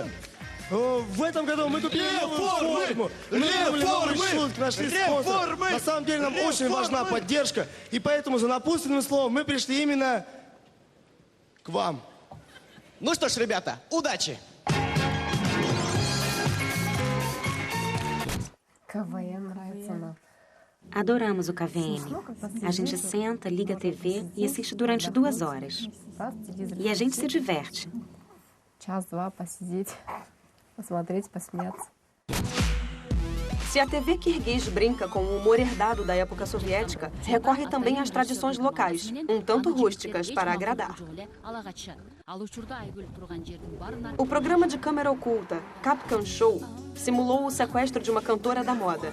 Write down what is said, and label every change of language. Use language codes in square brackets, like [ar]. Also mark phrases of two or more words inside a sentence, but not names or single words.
[ru] В этом году мы купили новую форму, придумали новый шутки, нашли спонсора. На самом деле нам очень важна поддержка, и поэтому за напутственным словом мы пришли именно к вам. Ну что ж, ребята, удачи! КВН нравится нам. [pt] Adoramos o KVN. A gente senta, liga a TV e assiste durante 2 horas. E a gente se diverte. [ru] Час-два посидеть. Посмотреть, посмеяться. [pt] Se a TV Kirguiz brinca com o humor herdado da época soviética, recorre também às tradições locais, um tanto rústicas, para agradar. O programa de câmera oculta, Kapkan Show, simulou o sequestro de uma cantora da moda.